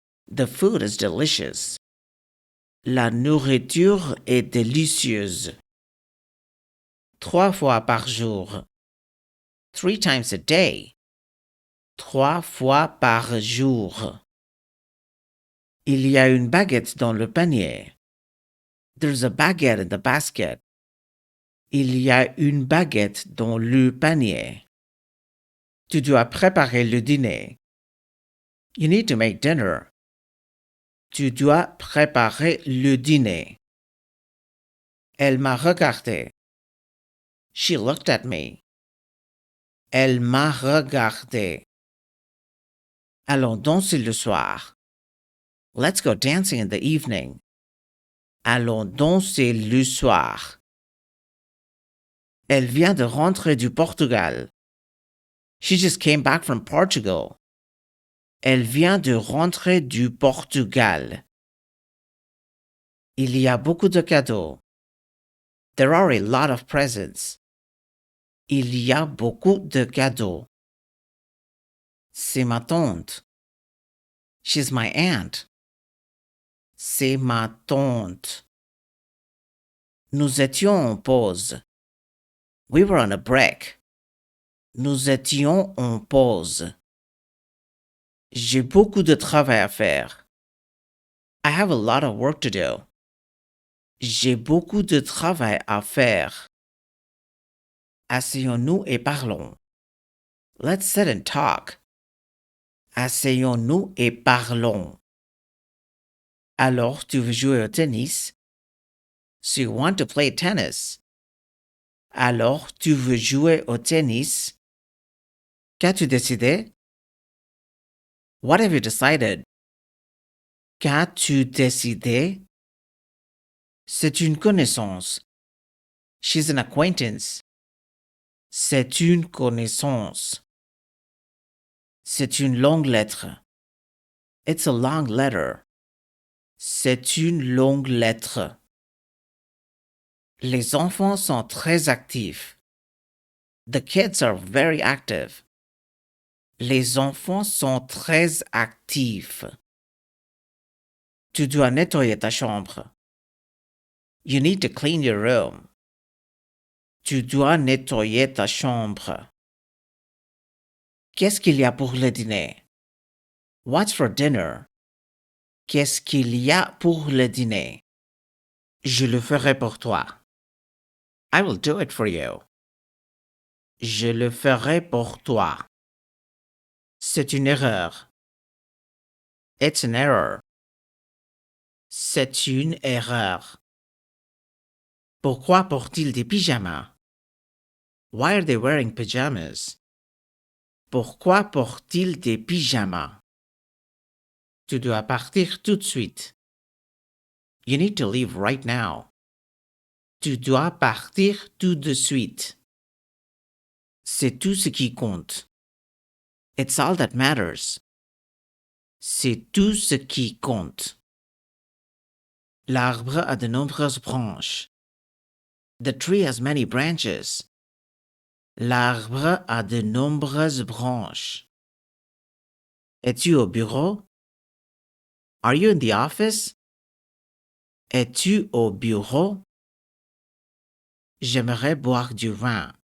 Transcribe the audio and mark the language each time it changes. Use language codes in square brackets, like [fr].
[en] The food is delicious. [fr] La nourriture est délicieuse. 3 fois par jour. [en] 3 times a day. [fr] 3 fois par jour. Il y a une baguette dans le panier. [en] There's a baguette in the basket. [fr] Il y a une baguette dans le panier. Tu dois préparer le dîner. [en] You need to make dinner. [fr] Tu dois préparer le dîner. Elle m'a regardé. [en] She looked at me. [fr] Elle m'a regardé. Allons danser le soir. [en] Let's go dancing in the evening. [fr] Allons danser le soir. Elle vient de rentrer du Portugal. [en] She just came back from Portugal. [fr] Elle vient de rentrer du Portugal. Il y a beaucoup de cadeaux. [en] There are a lot of presents. [fr] Il y a beaucoup de cadeaux. C'est ma tante. [en] She's my aunt. [fr] C'est ma tante. Nous étions en pause. [en] We were on a break. [fr] Nous étions en pause. J'ai beaucoup de travail à faire. [en] I have a lot of work to do. [fr] J'ai beaucoup de travail à faire. Asseyons-nous et parlons. [en] Let's sit and talk. [fr] Asseyons-nous et parlons. Alors, tu veux jouer au tennis? [en] So you want to play tennis? [fr] Alors, tu veux jouer au tennis? Qu'as-tu décidé? [en] What have you decided? [fr] Qu'as-tu décidé? C'est une connaissance. [en] She's an acquaintance. [fr] C'est une connaissance. C'est une longue lettre. [en] It's a long letter. [fr] C'est une longue lettre. Les enfants sont très actifs. [en] The kids are very active. [fr] Les enfants sont très actifs. Tu dois nettoyer ta chambre. [en] You need to clean your room. [fr] Tu dois nettoyer ta chambre. Qu'est-ce qu'il y a pour le dîner? [en] What's for dinner? [fr] Qu'est-ce qu'il y a pour le dîner? Je le ferai pour toi. [en] I will do it for you. [fr] Je le ferai pour toi. C'est une erreur. [en] It's an error. [fr] C'est une erreur. Pourquoi portent-ils des pyjamas? [en] Why are they wearing pajamas? [fr] Pourquoi portent-ils des pyjamas? Tu dois partir tout de suite. [en] You need to leave right now. [fr] Tu dois partir tout de suite. C'est tout ce qui compte. [en] It's all that matters. [fr] C'est tout ce qui compte. L'arbre a de nombreuses branches. [en] The tree has many branches. [fr] L'arbre a de nombreuses branches. Es-tu au bureau? [en] Are you in the office? [fr] Es-tu au bureau? J'aimerais boire du vin.